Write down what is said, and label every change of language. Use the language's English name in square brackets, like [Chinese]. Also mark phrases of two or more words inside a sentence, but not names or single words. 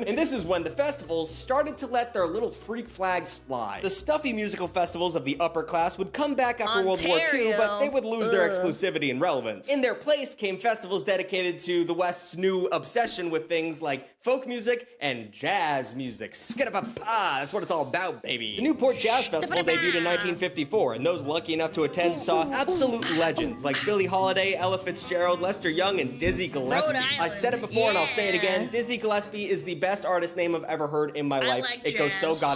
[English] And this is when the festivals started to let their little freak flags fly. The stuffy musical festivals of the upper class would come back after World War II, but they would lose their exclusivity and relevance. In their place came festivals dedicated to the West's new obsession with things like folk music and jazz music. Skidda-ba-ba, that's what it's all about, baby. The Newport Jazz Festival debuted in 1954, and those lucky enough to attend saw absolute legends like Billie Holiday, Ella Fitzgerald, Lester Young, and Dizzy Gillespie. I said it before and I'll say it again. Dizzy Gillespie is the best artist name I've ever heard in my life. like It goes so jazz.